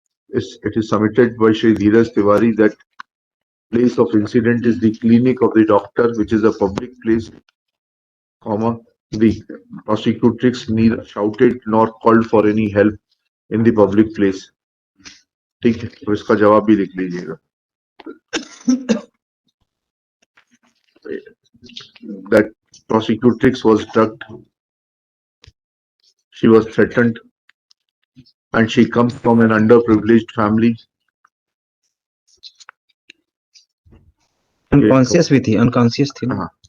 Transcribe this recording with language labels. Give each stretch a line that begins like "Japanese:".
English: It is submitted by Shri Dheeraj Tiwari that place of incident is the clinic of the doctor, which is a public place, comma, the prosecutrix neither shouted nor called for any help in the public place.
Hindi: ठीक है, तो इसका जवाब भी लिख लीजिएगा.
English: That prosecutrix was drugged, she was threatened, and she comes from an underprivileged family.
Hindi: Unconscious भी थी, अनकॉन्शियस थी ना.